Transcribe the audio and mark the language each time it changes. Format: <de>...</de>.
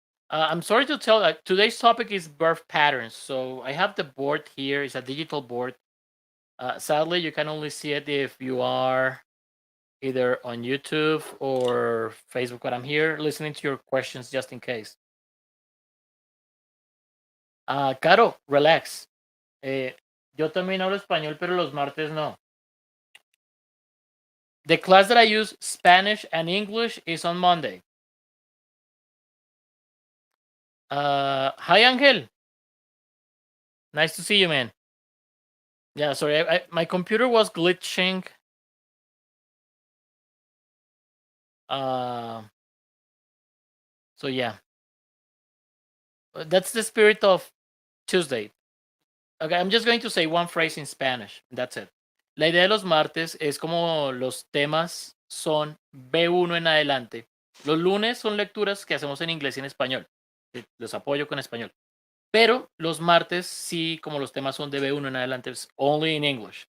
<en>I'm sorry to tell. Today's topic is birth patterns. So I have the board here. It's a digital board. Sadly, you can only see it if you are either on YouTube or Facebook. But I'm here listening to your questions just in case. Caro, relax.</en> <es>Yo también hablo español, pero los martes no.</es> <en>The class that I use Spanish and English is on Monday. Hi, Angel. Nice to see you, man. Yeah, sorry, my computer was glitching. So yeah, that's the spirit of Tuesday. Okay, I'm just going to say one phrase in Spanish. That's it.</en> <es>La idea de los martes es como los temas son B1 en adelante. Los lunes son lecturas que hacemos en inglés y en español. Los apoyo con español. Pero los martes sí, como los temas son de B1 en adelante, es</es> <en>only in English.</en>